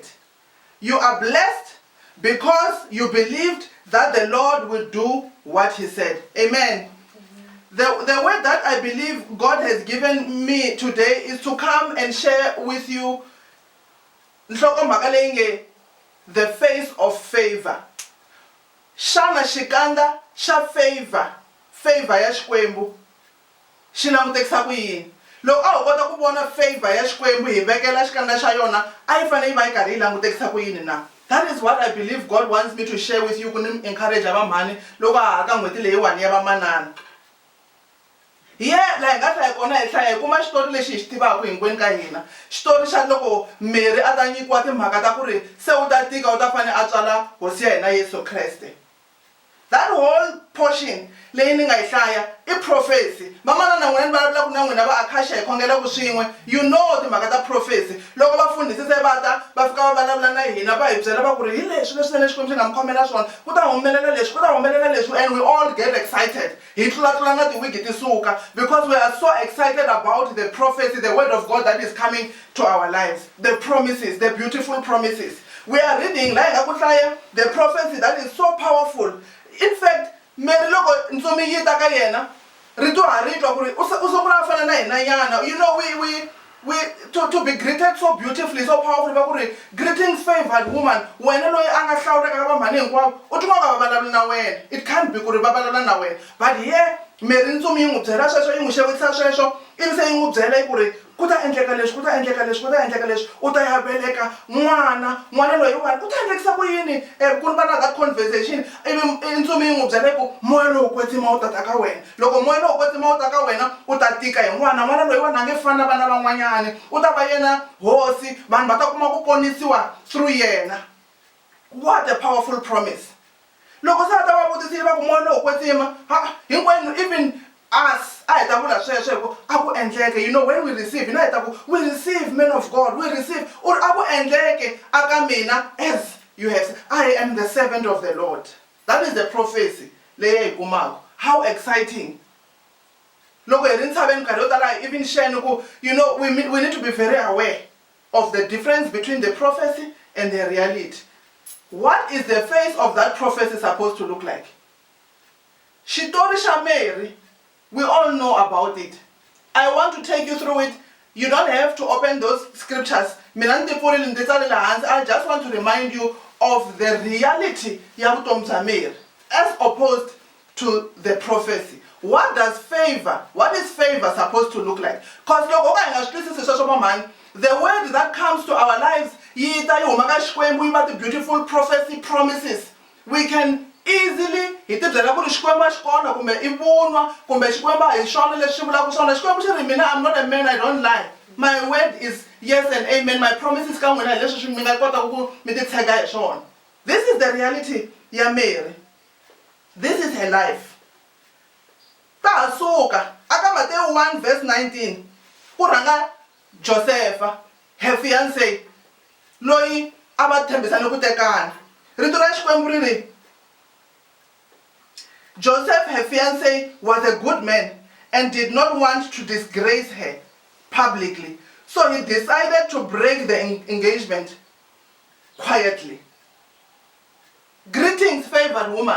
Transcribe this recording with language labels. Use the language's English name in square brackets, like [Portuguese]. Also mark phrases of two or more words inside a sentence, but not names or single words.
[English] You are blessed because you believed that the Lord will do what he said. Amen. The word that I believe God has given me today is to come and share with you the face of favor. [Tsonga] Shana xikandza xa favor ya Xikwembu xi langutekisa ku yini? Loko a ho kota ku vona favor ya Xikwembu hi vekela xikandza xa yona, a yi fanele yi va yi karhi yi langutekisa ku yini na? [English] That is what I believe God wants me to share with you, [Tsonga] ku ni encourage vamhani loko a ha ka n'hweti leyiwani ya vamanana. laha hi nga hlaya kona hi hlaya hi kuma xitori lexi hi xi tivaka hinkwenu ka hina xitori xa loko Mary a ta nyikiwa timhaka ta ku ri se u ta tika u ta fanele a tswala hosi ya hina Yesu Kreste. [English] That whole portion [Tsonga] leyi ni nga yi hlaya i prophecy. Mamana na n'wina ni vulavula ku na n'wina va Acacia hi khongela ku swin'we [English] you know [Tsonga] timhaka ta prophecy loko vafundhisi se va ta va fika va vulavula na hina va hi byela va ku ri hi leswi leswi ne Xikwembu xi nga mi khomela swona ku ta humelela leswi ku ta humelela leswi [English] and we all get excited [Tsonga] hi tlulatlula na tiwigi ti suka [English] because we are so excited about the prophecy, the word of God that is coming to our lives, the promises, the beautiful promises. We are reading [Tsonga] la hi nga ku hlaya [English] the prophecy that is so powerful. In fact, [Tsonga] Mary loko ntsumi yi ta ka yena rito ha ri twa ku ri u sungula fana na hina nyana. [English] You know, we to be greeted so beautifully, so powerfully [Tsonga] va ku ri [English] greetings favored woman, [Tsonga] wena loyi a nga hlawuleka ka vamhani hinkwavo u twa nga va vulavula na wena. [English] It can't be [Tsonga] ku ri va vulavula na wena, [English] but here [Tsonga] Mary ntsumi yi n'wi byela sweswo yi n'wi xewetisa sweswo ivi se yi n'wi byela ku ri ku ta endleka leswi ku ta endleka leswi ku ta endleka leswi u ta ya veleka n'wana loyiwani u ta endlekisa ku yini ku va na [English] that conversation [Tsonga] ivi ntsumi yi n'wi byela ku moya lowu kwetsima wu ta ta ka wena loko moya lowu kwetsima wu ta ka wena u ta tika hi n'wana loyiwani a nge fani na vana van'wanyani u ta va yena hosi vanhu va ta kuma ku ponisiwa through yena. [English] What a powerful promise. [Tsonga] Loko se a ta va vutisile va ku moya lowu kwetsima hinkwenu even us a hi ta vula sweswo a ku endleke. [English] You know, when we receive [Tsonga] hina hi ta ku [English] we receive men of God, we receive or [Tsonga] a ku endleke aka mina [English] as you have said, I am the servant of the Lord. That is the prophecy [Tsonga] leyi hi kumaka. [English] How exciting. [Tsonga] Loko hi ri ntshaveni nkarhi yo tala [English] even share ku you know we need to be very aware of the difference between the prophecy and the reality. What is the face of that prophecy supposed to look like? [Tsonga] Xitori xa Mary, [English] we all know about it. I want to take you through it. You don't have to open those scriptures. I just want to remind you of the reality [Tsonga] ya vutomi bya Mary [English] as opposed to the prophecy. What is favor supposed to look like? Because the word that comes to our lives, the beautiful prophecy promises, we can easily I'm not a man, I don't lie. My word is yes and amen. My promises come when I This is the reality ya Mary. This is her life. Matthew 1 verse 19 kuranga Josepha, her fiancé, loyi ava tshembisane ku tekana. [Tsonga] Rito ra Xikwembu ri ri [English] Joseph, her fiancé, was a good man and did not want to disgrace her publicly, so he decided to break the engagement quietly. Greetings, favored woman.